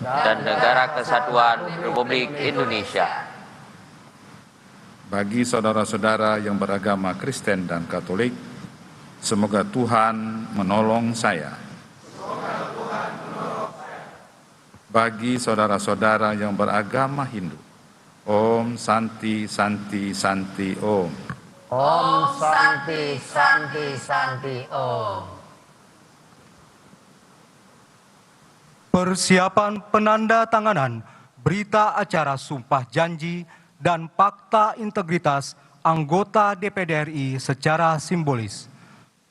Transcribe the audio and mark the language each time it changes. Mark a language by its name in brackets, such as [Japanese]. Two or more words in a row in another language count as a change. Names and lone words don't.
[Indonesian] Bagi saudara-saudara yang beragama Kristen dan Katolik, semoga Tuhan menolong saya. Bagi saudara-saudara yang beragama Hindu, [Sanskrit] ॐ शान्ति शान्ति शान्ति ॐ. ॐ शान्ति शान्ति शान्ति ॐ. [Indonesian] Persiapan penandatanganan berita acara sumpah janji dan fakta integritas anggota DPD RI secara simbolis.